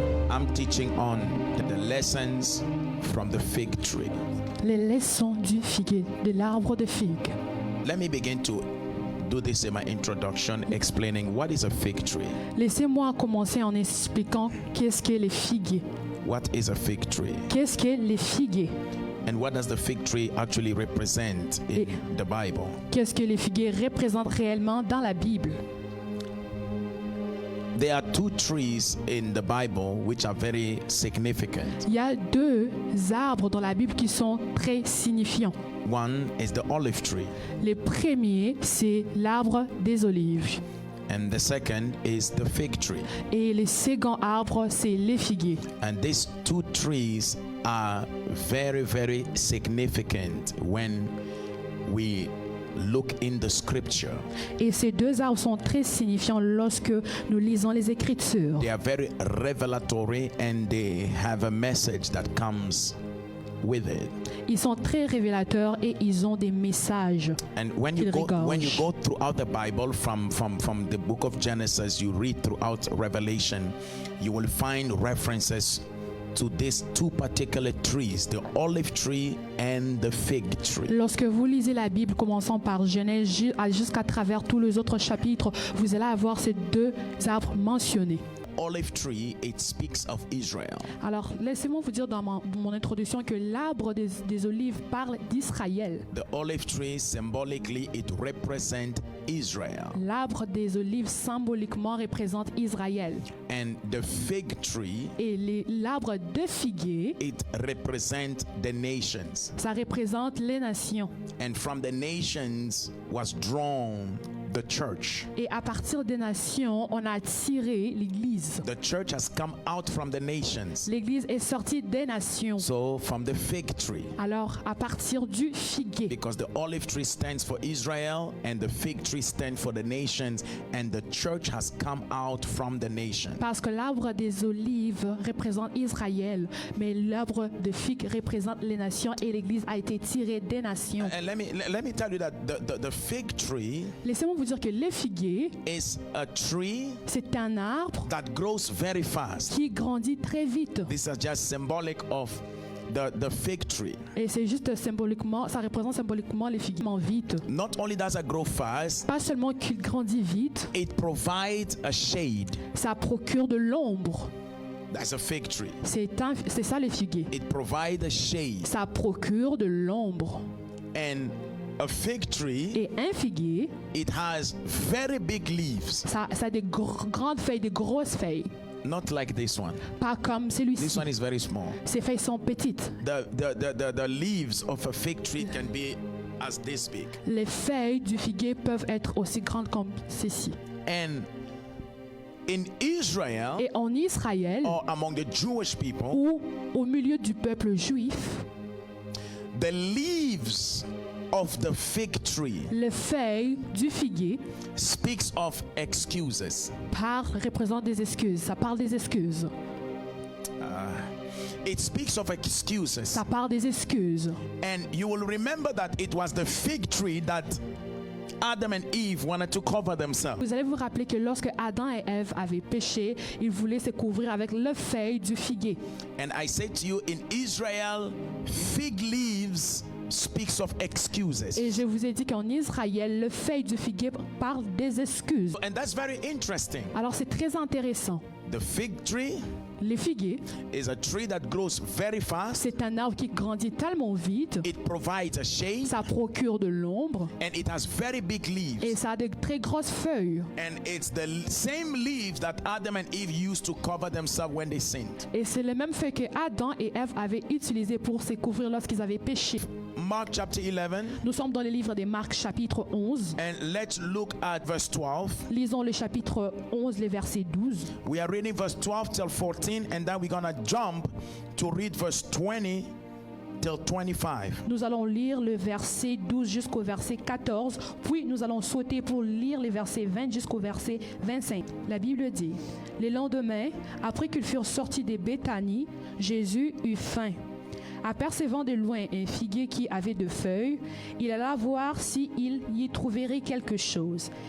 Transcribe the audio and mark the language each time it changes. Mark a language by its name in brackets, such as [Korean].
[English] I'm teaching on the lessons from the fig tree. [French] Les leçons du figuier, de l'arbre de figue. [English] Let me begin to do this in my introduction, explaining what is a fig tree. [French] Laissez-moi commencer en expliquant qu'est-ce qu'est les figuiers. [English] What is a fig tree? [French] Qu'est-ce qu'est les figuiers? [English] And what does the fig tree actually represent in the Bible? [French] Qu'est-ce que les figuiers représentent réellement dans la Bible? [English] There are two trees in the Bible which are very significant. [French] Il y a deux arbres dans la Bible qui sont très signifiants. [English] One is the olive tree, [French] Le premier, c'est l'arbre des olives. [English] and the second is the fig tree. [French] Et le second arbre, c'est les figuiers. [English] And these two trees are very, very significant when we look in the scripture. [French] Et ces deux arbres sont très signifiants lorsque nous lisons les Écritures. [English] They are very revelatory and they have a message that comes with it. [French] Ils sont très révélateurs et ils ont des messages. [English] And when you go throughout the Bible from the book of Genesis, you read throughout Revelation, you will find references to these two particular trees, the olive tree and the fig tree. [French] Lorsque vous lisez la Bible, commençant par Genèse jusqu'à travers tous les autres chapitres, vous allez avoir ces deux arbres mentionnés. [English] Olive tree, it speaks of Israel. [French] Alors, laissez-moi vous dire dans mon introduction que l'arbre des olives parle d'Israël. [English] The olive tree, symbolically, it represents Israel. [French] L'arbre des olives symboliquement représente Israël. [English] And the fig tree, [French] Et l'arbre de figuier, [English] it represents the nations. [French] ça représente les nations. [English] And from the nations was drawn the church. [French] Et à partir des nations, on a tiré l'Église. [English] The church has come out from the nations. [French] L'Église est sortie des nations. [English] So from the fig tree. [French] Alors, à partir du figuier. [English] Because the olive tree stands for Israel and the fig tree stands for the nations, and the church has come out from the nation. [French] Parce que l'arbre des olives représente Israël, mais l'arbre de figue représente les nations et l'Église a été tirée des nations. [English] And let me tell you that the fig tree [French] Laissez-moi vous dire que le figuier, [English] is a tree [French] c'est un arbre [English] that grows very fast. [French] qui grandit très vite. [English] This is just symbolic of the fig tree. [French] Et c'est juste symboliquement, ça représente symboliquement les figuiers vite. [English] Not only does it grow fast, [French] Pas seulement qu'il grandit vite, [English] it provides a shade. [French] ça procure de l'ombre. [English] That's a fig tree. [French] C'est ça le figuier. [English] It provides a shade. [French] Ça procure de l'ombre. [English] And a fig tree, [French] Et un figuier, [English] it has very big leaves. [French] ça a des grandes feuilles, des grosses feuilles. [English] Not like this one. [French] Pas comme celui-ci. [English] This one is very small. [French] Ces feuilles sont petites. [English] The leaves of a fig tree can be as this big. [French] Les feuilles du figuier peuvent être aussi grandes comme ceci. [English] And in Israel, [French] Et en Israël, [English] or among the Jewish people, [French] ou au milieu du peuple juif, [English] the leaves of the fig tree [French] les feuilles du figuier [English] speaks of excuses. [French] représentent des excuses. Ça parle des excuses. [English] It speaks of excuses. [French] Ça parle des excuses. [English] And you will remember that it was the fig tree that Adam and Eve wanted to cover themselves. [French] Vous allez vous rappeler que lorsque Adam et Ève avaient péché, ils voulaient se couvrir avec les feuilles du figuier. [English] And I said to you, in Israel, fig leaves speaks of excuses. [French] Et je vous ai dit qu'en Israël, le feuille du figuier parle des excuses. [English] And that's very interesting. [French] Alors c'est très intéressant. [English] The fig tree [French] Les figuiers, [English] is a tree that grows very fast. [French] c'est un arbre qui grandit tellement vite, [English] It provides a shade [French] ça procure de l'ombre [English] and it has very big [French] et [English] leaves. [French] ça a de très grosses feuilles. [English] And it's the same leaves that Adam and Eve used to cover themselves when they sinned. [French] Et c'est les mêmes feuilles que Adam et Ève avaient utilisées pour se couvrir lorsqu'ils avaient péché. [English] Mark chapter 11, [French] Nous sommes dans le livre de Marc chapitre 11. [English] and let's look at verse 12. [French] Lisons le chapitre 11, les versets 12. [English] We are reading verse 12 till 14, and then we're going to jump to read verse 20 till 25. [French] Nous allons lire le verset 12 jusqu'au verset 14, puis nous allons sauter pour lire les versets 20 jusqu'au verset 25. La Bible dit: Le lendemain, après qu'ils furent sortis de Béthanie, Jésus eut faim. Apercevant de loin un figuier qui avait de feuilles, il alla voir s'il y trouverait quelque chose.